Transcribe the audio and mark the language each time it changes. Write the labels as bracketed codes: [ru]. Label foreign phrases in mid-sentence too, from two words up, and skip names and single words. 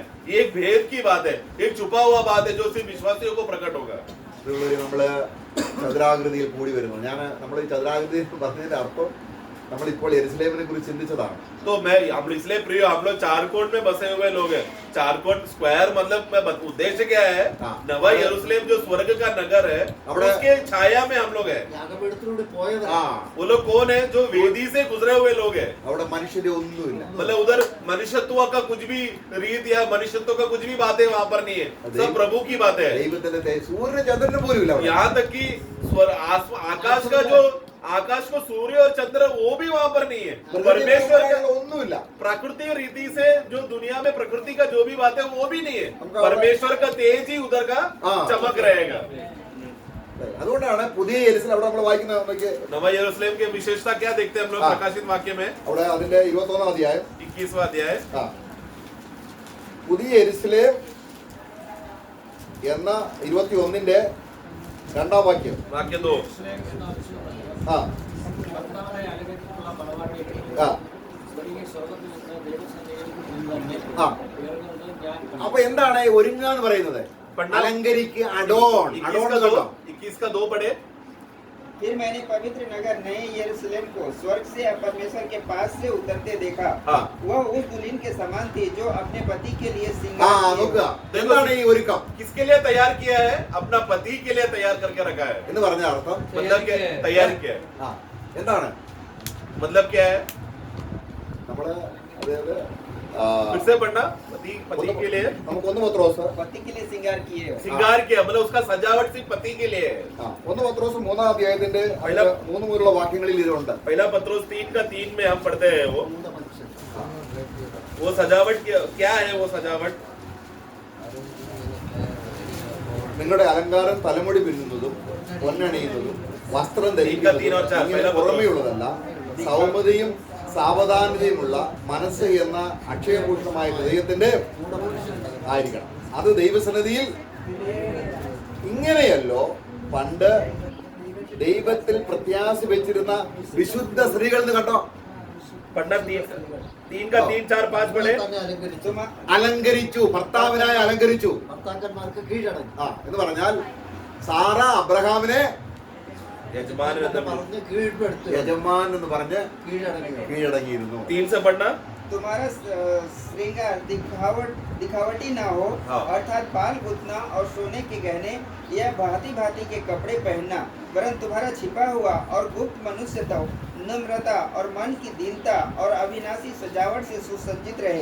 [hi] ये एक भेद की बात है, एक छुपा हुआ बात है जो सिर्फ विश्वासियों को प्रकट होगा. [ml] നമ്മള് ചതുരാകൃതിയിൽ കൂടി വരുന്നു. നമ്മൾ ഈ ചതുരാകൃതി പറഞ്ഞതിന്റെ അർത്ഥം നമ്മളിപ്പോൾ യെരുശലേമിനെ കുറിച്ച് ചിന്തിച്ചതാണ്. [hi] तो हम इसलिए प्रिय हम लोग चार कोण में बसे हुए लोग हैं. चार कोण स्क्वायर मतलब उद्देश्य क्या है? नवा यरूशलेम जो स्वर्ग का नगर है उसके छाया में हम लोग हैं. [ml] യാഗപീഠത്തിലൂടെ പോയവർ [hi] वो लोग कौन है? जो वेदी से गुजरे हुए लोग हैं. [ml] അവിടെ മനുഷ്യന്റെ ഒന്നുമില്ല. [hi] मतलब उधर मनुष्यत्व का कुछ भी रीत या मनुष्यत्व का कुछ भी बातें वहाँ पर नहीं है. सब प्रभु की बातें है. [ml] ദൈവത്തിന്റെ സൂര്യന് ചന്ദ്രന് പോലും ഇല്ല. [hi] यहाँ तक कि आकाश का जो आकाश को सूर्य और चंद्र वो भी वहाँ पर नहीं है. परमेश्वर का [ml] ഒന്നുമില്ല. [hi] प्रकृति रीति से जो दुनिया में प्रकृति का जो भी बात है वो भी नहीं है. परमेश्वर का तेज ही उधर का चमक रहेगा. [ml] അതുകൊണ്ടാണ് പുതിയ യെരുശലേം അവിടെ നമ്മൾ വായിക്കുന്നത്. [hi] नवा यरूशलेम की विशेषता क्या देखते हैं हम लोग प्रकाशित वाक्य में? [ml] അവിടെ അതിന്റെ 21 അധ്യായം [hi] 21वां अध्याय. [ml] പുതിയ യെരുശലേം എന്ന 21ന്റെ 2ാം വാക്യം. [hi] वाक्य 2. [ml] ആ ആ ആ അപ്പൊ എന്താണ് ഒരുങ്ങുക എന്ന് പറയുന്നത്? അലങ്കരിക്ക് അഡോൺ. അഡോൺ കേട്ടോ. [hi] 21 का 2 पढ़े. फिर मैंने पवित्र नगर नए यरूशलेम को स्वर्ग से परमेश्वर के पास से उतरते देखा. वह उस दुल्हन के समान थी जो अपने पति के लिए ആ श्रृंगार [ml] നോക്കുക, എന്താണ് ഈ ഒരുക്കം [hi] किसके लिए तैयार किया है? अपना पति के लिए तैयार करके रखा है. [ml] എന്ന് പറഞ്ഞ അർത്ഥം [hi] मतलब क्या? तैयार किया है. [ml] ആ എന്താണ്? [hi] मतलब क्या है? [ml] നമ്മള് അതായത് [hi] फिर से पढ़ना. पति के लिए [ml] നമുക്ക് 1 പത്രോസ് [hi] पति के लिए श्रृंगार किए. श्रृंगार किया मतलब उसका सजावट सिर्फ पति के लिए है. [ml] 1 പത്രോസ് 3ാം അധ്യായത്തിന്റെ 3 മുതലുള്ള വാക്യങ്ങളിൽ ഇതുണ്ട്. [hi] पहला पत्रोस 3 का 3 में हम पढ़ते हैं वो सजावट क्या है? वो सजावट [ml] നിങ്ങളുടെ അലങ്കാരം തലമുടി പിന്നുന്നതും പൊന്നണിയുന്നതും വസ്ത്രം ധരിക്കുന്നതും പുറമെയുള്ളതല്ല, സൗമ്യതയും സാവധാനതയുമുള്ള മനസ്സ് എന്ന അക്ഷയഭൂഷണമായ ഹൃദയത്തിന്റെ ആയിരിക്കണം. അത് ദൈവസന്നിധിയിൽ ഇങ്ങനെയല്ലോ പണ്ട് ദൈവത്തിൽ പ്രത്യാശ വെച്ചിരുന്ന വിശുദ്ധ സ്ത്രീകൾ എന്ന് കണ്ടോ. [hi] पढ़ना 3 का 3 4 5 पढ़े. [ml] തന്നെ അലങ്കരിച്ചു. അലങ്കരിച്ചു, ഭർത്താവിനായി അലങ്കരിച്ചു. ഭർത്താക്കന്മാർക്ക് കീഴടങ്ങി. എന്ന് പറഞ്ഞാൽ സാറ അബ്രഹാമിനെ यजमान പറഞ്ഞ് കീഴ്പ്പെടുത്തു. യജമാൻ എന്ന് പറഞ്ഞ് കീഴടങ്ങിയിരുന്നു. [hi] 3 से पढ़ना. तुम्हारा श्रृंगार दिखावटी ना हो, अर्थात बाल गुथना और सोने के गहने या भांति भांति के कपड़े पहनना, वरन तुम्हारा छिपा हुआ और गुप्त मनुष्यत्व, नम्रता और मन की दीनता और अविनाशी सजावट से सुसज्जित रहे.